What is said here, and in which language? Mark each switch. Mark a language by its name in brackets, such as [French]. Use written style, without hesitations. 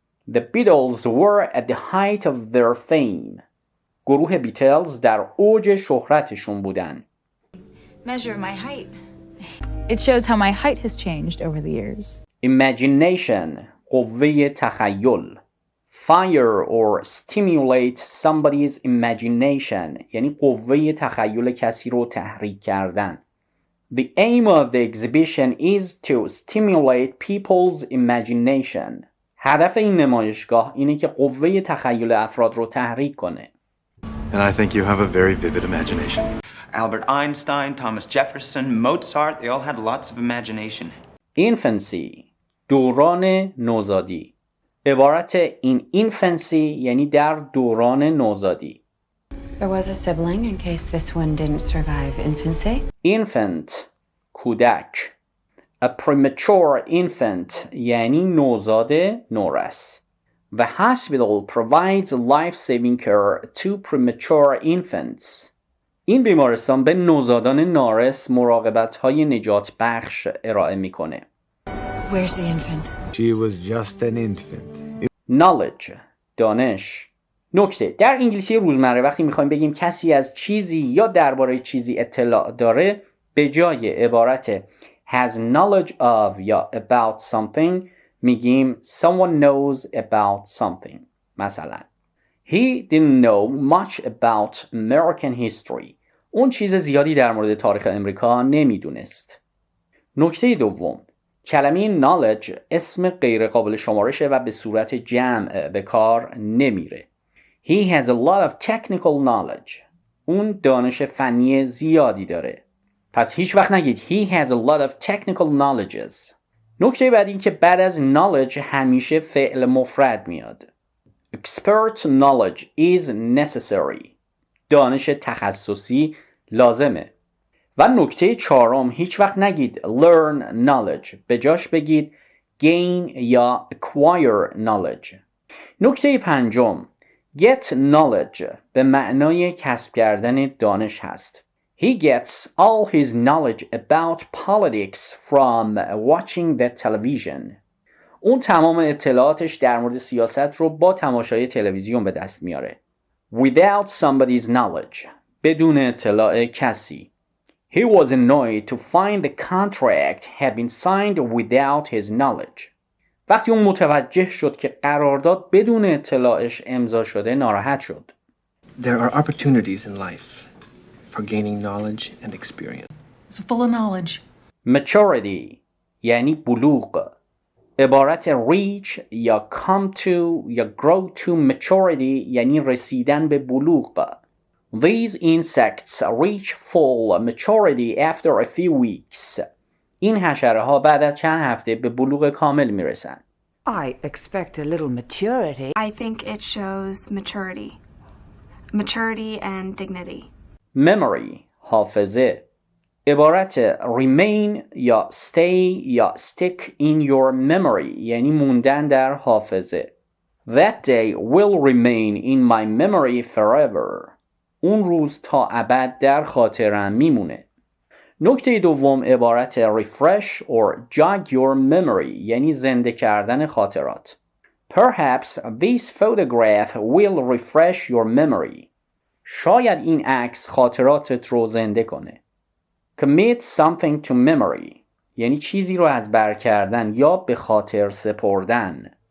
[English] The Beatles were at the height of their fame. [Persian] گروه بیتلز در اوج شهرتشون بودن. [English] Measure my height. It shows how my height has changed over the years. [Persian] Imagination قوه تخیل. [English] Fire or stimulate somebody's imagination [Persian] یعنی قوه تخیل کسی رو تحریک کردن. [English] The aim of the exhibition is to stimulate people's imagination. [Persian] هدف این نمایشگاه اینه که قوه تخیل افراد رو تحریک کنه. [English] And I think you have a very vivid imagination. Albert Einstein, Thomas Jefferson, Mozart, they all had lots of imagination. [Persian] Infancy دوران نوزادی. عبارت [English] in infancy [Persian] یعنی در دوران نوزادی. [English] There was a sibling in case this one didn't survive infancy. [Persian] Infant کودک. [English] A premature infant [Persian] یعنی نوزاد نورس. [English] The hospital provides life-saving care to premature infants. [Persian] این بیمارستان به نوزادان نارس مراقبت‌های نجات بخش ارائه میکنه. [English] Where's the infant? She was just an infant. Knowledge دانش. [Persian] نکته در انگلیسی روزمره وقتی میخوایم بگیم کسی از چیزی یا درباره چیزی اطلاع داره به جای عبارت [English] has knowledge of [Persian] یا about something میگیم [English] someone knows about something. [Persian] مثلا [English] He didn't know much about American history. [Persian] اون چیز زیادی در مورد تاریخ امریکا نمیدونست. نکته دوم کلمه knowledge اسم غیر قابل شمارشه و به صورت جمع به کار نمیره. [English] He has a lot of technical knowledge. [Persian] اون دانش فنی زیادی داره. پس هیچ وقت نگید [English] he has a lot of technical knowledges. [Persian] نکته بعد این که بعد از knowledge همیشه فعل مفرد میاد. [English] Expert knowledge is necessary. [Persian] دانش تخصصی لازمه. و نکته چهارم هیچ وقت نگید [English] learn knowledge. [Persian] به جاش بگید gain یا [English] acquire knowledge. [Persian] نکته پنجم [English] get knowledge [Persian] به معنای کسب کردن دانش هست. [English] He gets all his knowledge about politics from watching the television. [Persian] اون تمام اطلاعاتش در مورد سیاست رو با تماشای تلویزیون به دست میاره. [English] Without somebody's knowledge. [Persian] بدون اطلاع کسی. [English] He was annoyed to find the contract had been signed without his knowledge. [Persian] وقتی اون متوجه شد که قرارداد بدون اطلاعش امضا شده ناراحت شد. [English] There are opportunities in life for gaining knowledge and experience. It's full of knowledge. [Persian] Maturity یعنی بلوغ. عبارت reach یا come to یا [English] grow to maturity [Persian] یعنی رسیدن به بلوغ. [English] These insects reach full maturity after a few weeks. [Persian] این حشره ها بعد از چند هفته به بلوغ کامل میرسن. [English] I expect a little maturity. I think it shows maturity. Maturity and dignity. Memory حافظه. [Persian] عبارت remain یا stay یا [English] stick in your memory [Persian] یعنی موندن در حافظه. [English] That day will remain in my memory forever. [Persian] اون روز تا ابد در خاطرم میمونه. نکته دوم عبارت [English] refresh or jog your memory [Persian] یعنی زنده کردن خاطرات. [English] Perhaps this photograph will refresh your memory. [Persian] شاید این عکس خاطراتت رو زنده کنه. [English] Commit something to memory [Persian] یعنی چیزی رو از بر کردن یا به خاطر سپردن.